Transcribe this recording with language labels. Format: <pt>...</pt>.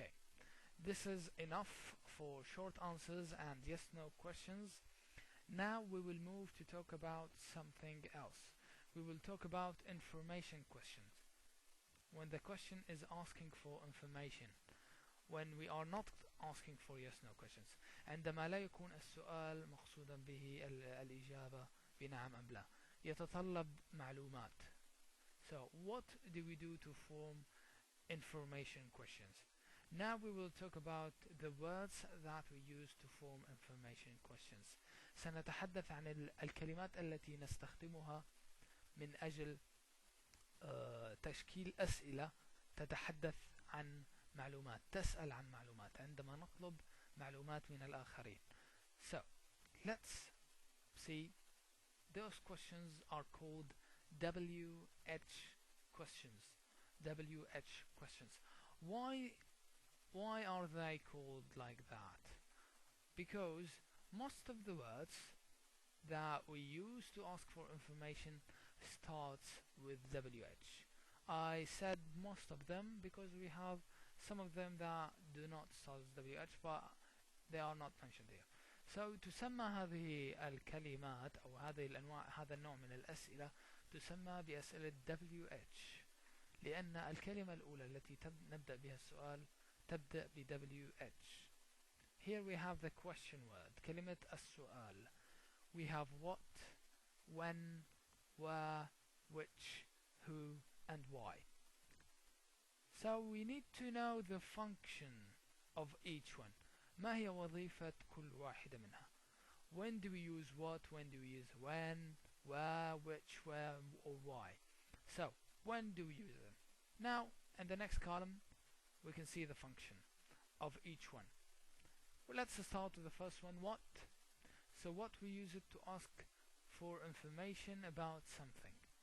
<en>Okay, this is enough for short answers and yes no questions. Now we will move to talk about something else. We will talk about information questions. When the question is asking for information, when we are not asking for yes no questions.</en> <ar>عندما لا يكون السؤال مقصودا به الإجابة بنعم أم لا، يتطلب معلومات.</ar> <en>So what do we do to form information questions? Now we will talk about the words that we use to form information questions.</en> <ar>سنتحدث عن الكلمات التي نستخدمها من أجل تشكيل أسئلة تتحدث عن معلومات، تسأل عن معلومات عندما نطلب معلومات من الآخرين.</ar> <en>So let's see. Those questions are called WH questions. WH questions. Why are they called like that? Because most of the words that we use to ask for information starts with WH. I said most of them because we have some of them that do not start with WH, but they are not mentioned here.</en> <ar>So تسمى هذه الكلمات أو هذه الأنواع، هذا النوع من الأسئلة تسمى بأسئلة WH، لأن الكلمة الأولى التي نبدأ بها السؤال تبدأ ب WH.</ar> <en>Here we have the question word،</en> <ar>كلمة السؤال.</ar> <en>We have what, when, where, which, who, and why. So we need to know the function of each one.</en> <ar>ما هي وظيفة كل واحدة منها؟</ar> <en>When do we use what? When do we use when, where, which, where, or why? So when do we use them? Now in the next column we can see the function of each one. Well, let's start with the first one, what. So what we use it to ask for information about something.</en>